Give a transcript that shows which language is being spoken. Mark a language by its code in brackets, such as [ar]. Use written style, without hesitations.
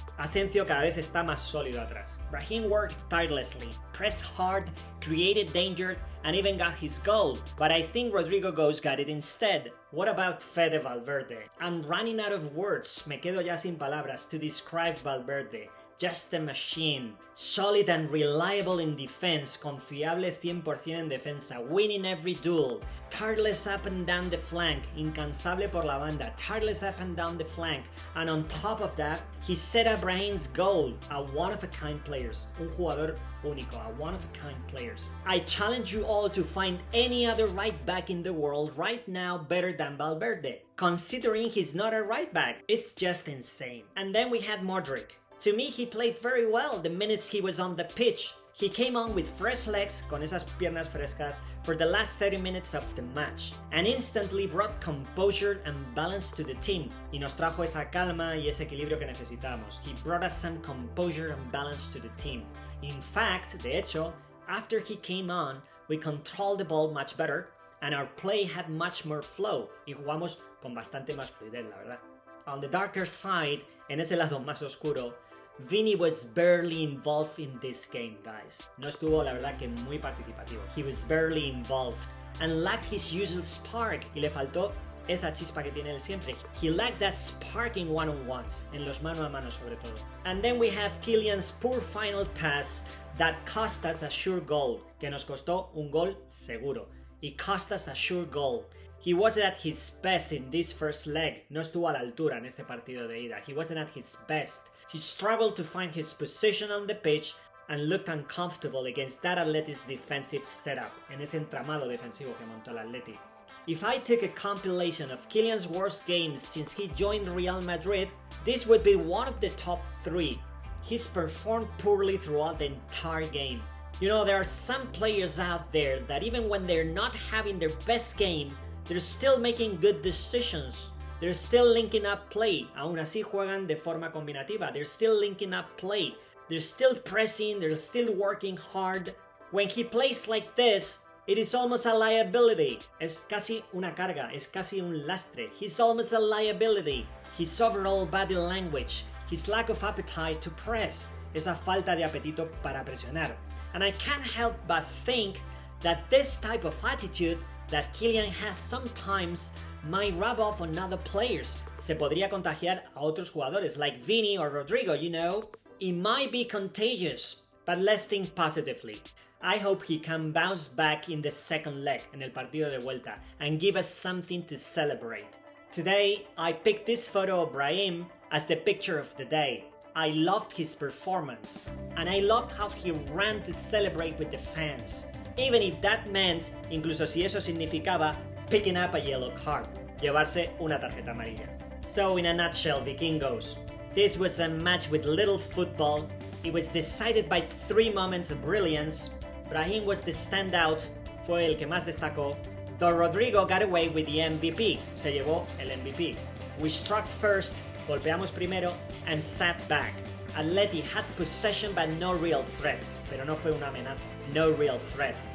[es] Asencio cada vez está más sólido atrás. [en] Brahim worked tirelessly, pressed hard, created danger, and even got his goal. But I think Rodrygo got it instead. What about Fede Valverde? I'm running out of words, [es] me quedo ya sin palabras [en] to describe Valverde. Just a machine. Solid and reliable in defense, [es] confiable 100% en defensa, [en] winning every duel. Tireless up and down the flank, [es] incansable por la banda, [en] tireless up and down the flank. And on top of that, he set up Brahim's goal, a one-of-a-kind players. [es] Un jugador único, [en] a one-of-a-kind players. I challenge you all to find any other right back in the world right now better than Valverde. Considering he's not a right back, it's just insane. And then we had Modric. To me, he played very well the minutes he was on the pitch. He came on with fresh legs, [es] con esas piernas frescas, [en] for the last 30 minutes of the match, and instantly brought composure and balance to the team. [es] Y nos trajo esa calma y ese equilibrio que necesitamos. [en] He brought us some composure and balance to the team. In fact, [es] de hecho, [en] after he came on, we controlled the ball much better, and our play had much more flow, [es] y jugamos con bastante más fluidez, la verdad. [en] On the darker side, [es] en ese lado más oscuro, [en] Vini was barely involved in this game, guys. [es] No estuvo, la verdad, que muy participativo. [en] He was barely involved and lacked his usual spark. [es] Y le faltó esa chispa que tiene él siempre. [en] He lacked that spark in one-on-ones, [es] en los mano a mano sobre todo. [en] And then we have Kylian's poor final pass that cost us a sure goal, [es] que nos costó un gol seguro. [en] It cost us a sure goal. He wasn't at his best in this first leg. [es] No estuvo a la altura en este partido de ida. [en] He wasn't at his best. He struggled to find his position on the pitch and looked uncomfortable against that Atleti's defensive setup, [es] en ese entramado defensivo que montó el Atleti. [en] If I took a compilation of Kylian's worst games since he joined Real Madrid, this would be one of the top 3. He's performed poorly throughout the entire game. You know, there are some players out there that even when they're not having their best game, they're still making good decisions. They're still linking up play. [es] Aún así juegan de forma combinativa. [en] They're still linking up play. They're still pressing. They're still working hard. When he plays like this, it is almost a liability. [es] Es casi una carga. Es casi un lastre. [en] He's almost a liability. His overall body language. His lack of appetite to press. [es] Esa falta de apetito para presionar. [en] And I can't help but think that this type of attitude that Kylian has sometimes might rub off on other players. [es] Se podría contagiar a otros jugadores like Vini or Rodrygo, [en] you know. It might be contagious, but let's think positively. I hope he can bounce back in the second leg, [es] en el partido de vuelta, [en] and give us something to celebrate. Today, I picked this photo of Brahim as the picture of the day. I loved his performance, and I loved how he ran to celebrate with the fans. Even if that meant, [es] incluso si eso significaba, [en] picking up a yellow card, [es] llevarse una tarjeta amarilla. [en] So in a nutshell, Vikingos, this was a match with little football. It was decided by 3 moments of brilliance. Brahim was the standout, [es] fue el que más destacó, [en] though Rodrygo got away with the MVP, [es] se llevó el MVP. [en] We struck first, [es] golpeamos primero, [en] and sat back. Atleti had possession but no real threat, [es] pero no fue una amenaza, [en] no real threat.